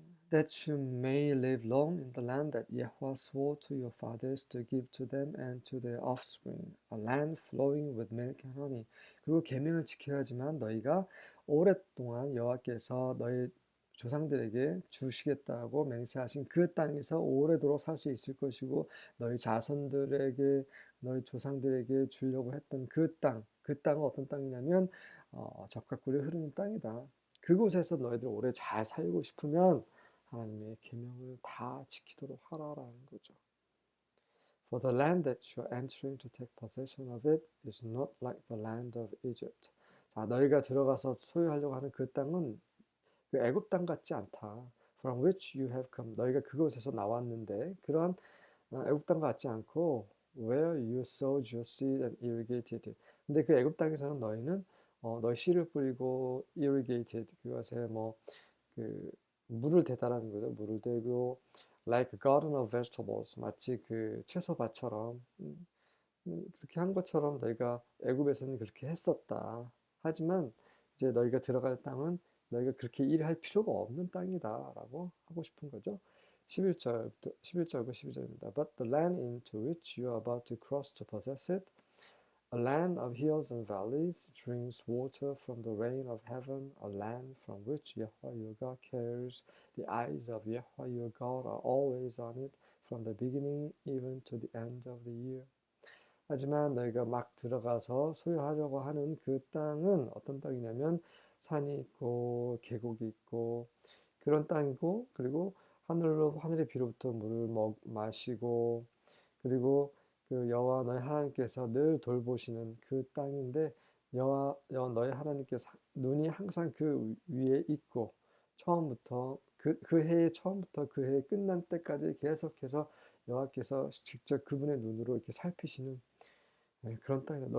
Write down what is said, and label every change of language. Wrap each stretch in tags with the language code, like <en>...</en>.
<en>That you may live long in the land that Yahweh swore to your fathers to give to them and to their offspring, a land flowing with milk and honey.</en> <ko>그리고 계명을 지켜야지만 너희가 오랫동안 여호와께서 너희 조상들에게 주시겠다고 맹세하신 그 땅에서 오래도록 살 수 있을 것이고 너희 자손들에게 너희 조상들에게 주려고 했던 그 땅은 어떤 땅이냐면 젖과 꿀이 흐르는 땅이다. 그곳에서 너희들 오래 잘 살고 싶으면 하나님의 계명을 다 지키도록 하라라는 거죠.</ko> <en>For the land that you are entering to take possession of it is not like the land of Egypt.</en> <ko>자, 너희가 들어가서 소유하려고 하는 그 땅은 그 애굽 땅 같지 않다.</ko> <en>From which you have come.</en> <ko>너희가 그곳에서 나왔는데 그런 애굽 땅 같지 않고</ko> <en>where you sowed your seed and irrigated it.</en> <ko>근데 그 애굽 땅에서는 너희는 너희 씨를 뿌리고 irrigated 그것에 그 물을 대다라는 거죠. 물을 대고</ko> <en>like a garden of vegetables</en> <ko>마치 그 채소밭처럼 그렇게 한 것처럼 너희가 애굽에서는 그렇게 했었다. 하지만 이제 너희가 들어갈 땅은 너희가 그렇게 일할 필요가 없는 땅이다라고 하고 싶은 거죠. 11절부터 11절과 12절입니다.</ko> <en>But the land into which you are about to cross to possess it, a land of hills and valleys, drinks water from the rain of heaven, a land from which Yahweh your God cares. The eyes of Yahweh your God are always on it, from the beginning even to the end of the year.</en> <ko>하지만 너희가 막 들어가서 소유하려고 하는 그 땅은 어떤 땅이냐면 산이 있고 계곡이 있고 그런 땅이고, 그리고 하늘의 비로부터 물을 마시고, 그리고 그 여호와 너희 하나님께서 늘 돌보시는 그 땅인데, 여호와 너희 하나님께서 눈이 항상 그 위에 있고, 처음부터 그 해의 처음부터 그 해 끝난 때까지 계속해서 여호와께서 직접 그분의 눈으로 이렇게 살피시는, 그런 땅이다.</ko>